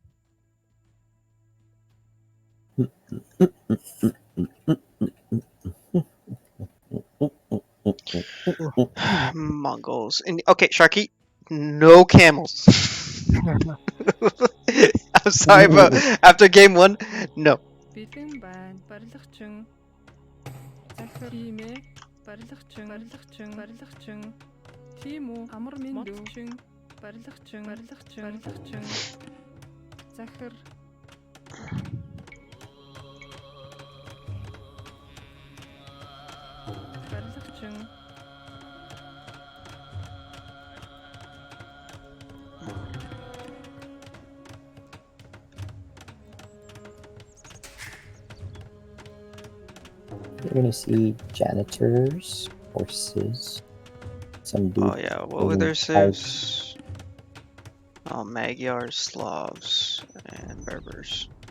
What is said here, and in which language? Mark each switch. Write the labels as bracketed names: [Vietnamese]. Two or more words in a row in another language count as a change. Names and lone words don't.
[English] Mongols. And okay, Sharky, no camels. I'm sorry, but after game 1, no. [Mongolian] Бэлэн байна. Барилгачин. Захир тиймээ. Барилгачин. Тийм үү? Амар минь дүү. Барилгачин. Захир. Барилгачин. [English] You're gonna see janitors, horses, some dude. Oh yeah, what were their civs? Oh, Magyars, Slavs, and Berbers.